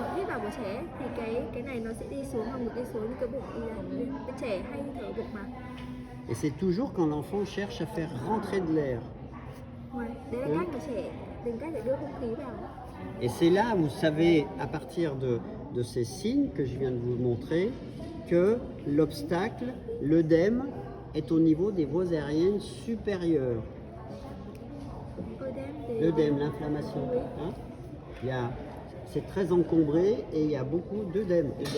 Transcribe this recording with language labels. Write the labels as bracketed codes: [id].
[vi] Hít vào của trẻ thì cái này nó sẽ đi xuống, hoặc một đi xuống như cái bụng đi là cái trẻ hay thở bụng mà. [fr] Et c'est toujours quand l'enfant cherche à faire rentrer de l'air. [vi] Ouais, đấy là cách của trẻ tìm cách để đưa không khí vào. [fr] Et c'est là, vous savez, à partir de ces signes que je viens de vous montrer, que l'obstacle, l'œdème, est au niveau des voies aériennes supérieures. L'œdème, l'inflammation. Hein? C'est très encombré et il y a beaucoup d'œdème.